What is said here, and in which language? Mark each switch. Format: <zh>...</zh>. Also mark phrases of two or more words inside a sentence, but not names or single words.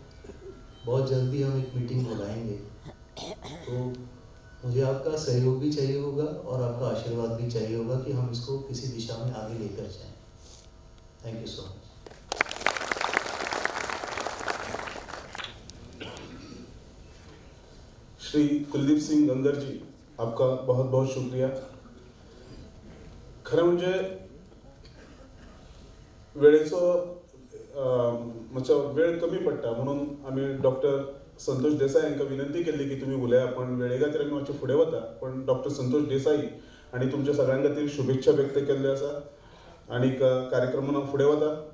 <hi>बहुत जल्दी हम एक मीटिंग बुलाएंगे, तो मुझे आपका सहयोग भी चाहिए होगा और आपका आशीर्वाद भी चाहिए होगा कि हम इसको किसी दिशा में आगे लेकर जाएं।</hi> <en>Thank you so much.</en> <hi>श्री कुलदीप सिंग गंगर जी, आपका बहुत बहुत शुक्रिया।</hi> <kok>खरं म्हणजे वेळेचो म्हणजे वेळ कमी पडटा म्हणून आम्ही डॉक्टर संतोष देसाई</kok> <mr>यांना विनंती केली की तुम्ही</mr> <kok>उलया, पण वेळे खातीर आमी मातशे फुडें वता, पण डॉक्टर संतोष देसाई आणि तुमच्या सगळ्यां खातीर शुभेच्छा व्यक्त केल्ल्यो आसा आणि कार्यक्रमान हांव फुडें वता।</kok>